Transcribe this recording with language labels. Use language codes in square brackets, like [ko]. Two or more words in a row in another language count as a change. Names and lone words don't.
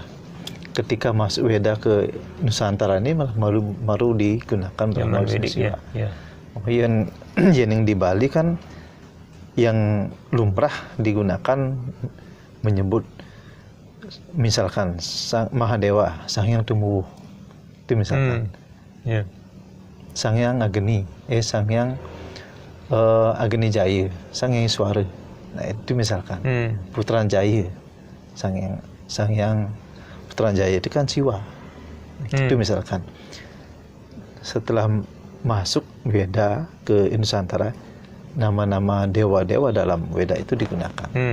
[id] Ketika masuk Weda ke Nusantara ini malah baru digunakan Brahma, Wisnu, Siwa. Yang di Bali kan yang lumrah digunakan menyebut misalkan Sang Mahadewa, Sang Hyang Tumuwuh, itu misalkan Sang Hyang Agni, Sang Hyang Agni Jaya, Sang Hyang Suara, nah itu misalkan Putra Jaya, Sang Hyang Putra Jaya itu kan Siwa, itu misalkan. Setelah masuk Weda ke Nusantara, nama-nama dewa-dewa dalam Weda itu digunakan.